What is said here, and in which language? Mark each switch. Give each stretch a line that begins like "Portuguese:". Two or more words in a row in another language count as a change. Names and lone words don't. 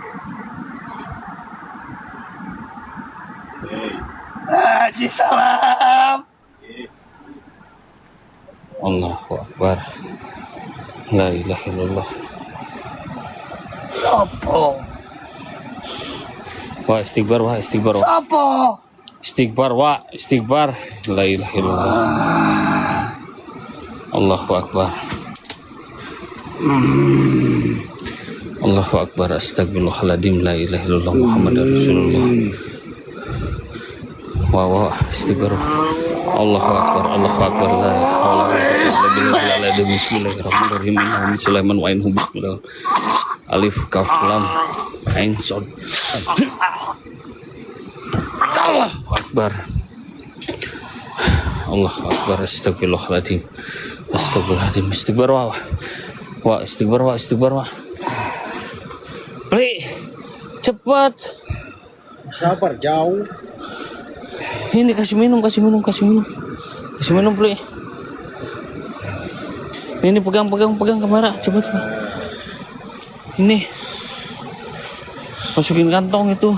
Arabic: حاج سلام. الله أكبر. لا إله إلا الله.
Javanese: Sopo? Wah, istighfar, wah, istighfar, wah. Sopo? Istighfar, wah, istighfar.
Arabic: لا إله إلا الله الله أكبر. الله أكبر. أستغفر الله العظيم لا إله إلا الله محمد رسول الله.
Javanese: Wah, wah, istighfar.
Arabic: الله أكبر الله أكبر لا حول ولا قوة إلا بالله. بسم الله الرحمن الرحيم. إن سليمان وإنه بسم الله. ألف كاف لام عين صاد. الله أكبر. الله أكبر. أستغفر الله العظيم أستغفر الله العظيم.
Javanese: Istighfar, wah. Wah, istighfar, wah, istighfar, wah.
Indonesian: Pri, cepat. Sabar jauh. Ini kasih minum, kasih minum, kasih minum. Kasih minum, Pri. Ini pegang, pegang, pegang kamera, cepat. Ini. Masukin kantong itu.